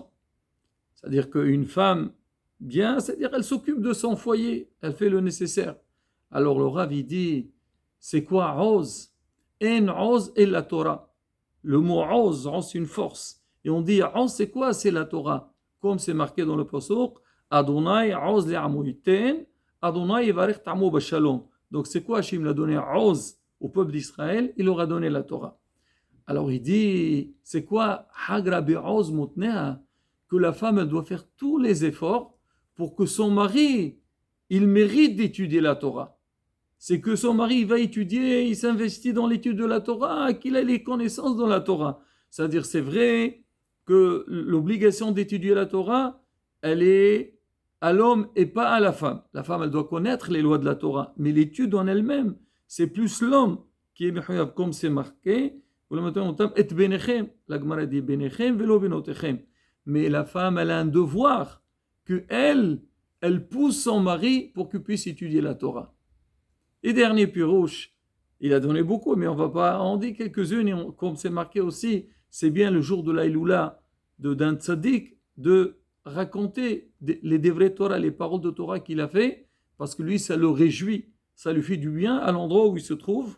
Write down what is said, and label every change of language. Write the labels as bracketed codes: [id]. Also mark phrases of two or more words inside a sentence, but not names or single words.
[fr] C'est-à-dire qu'une femme bien, c'est-à-dire elle s'occupe de son foyer, elle fait le nécessaire. Alors le Rav il dit, c'est quoi oz? En oz et la Torah. Le mot oz, c'est une force. Et on dit oz, c'est quoi? C'est la Torah. Comme c'est marqué dans le pasuk, [he] ה' עז לעמו יתן ה' יברך את עמו בשלום. [fr] Donc c'est quoi Hachem l'a donné oz au peuple d'Israël? Il leur a donné la Torah. Alors il dit, c'est quoi [he] חגרה בעוז מתניה? [fr] Que la femme elle doit faire tous les efforts pour que son mari, il mérite d'étudier la Torah. C'est que son mari va étudier, il s'investit dans l'étude de la Torah, qu'il ait les connaissances dans la Torah. C'est-à-dire, c'est vrai que l'obligation d'étudier la Torah, elle est à l'homme et pas à la femme. La femme, elle doit connaître les lois de la Torah, mais l'étude en elle-même, c'est plus l'homme qui est mechuyav, comme c'est marqué. La Gemara dit [he] בניכם ולא בנותיכם. [fr] Mais la femme, elle a un devoir que elle pousse son mari pour qu'il puisse étudier la Torah. Et dernier pirouche, il a donné beaucoup, mais on va pas en dire quelques-unes, et comme c'est marqué aussi, c'est bien le jour de l'Aïloula d'un tzaddik de raconter les [he] דברי תורה, [fr] les paroles de Torah qu'il a fait, parce que lui, ça le réjouit, ça lui fait du bien à l'endroit où il se trouve.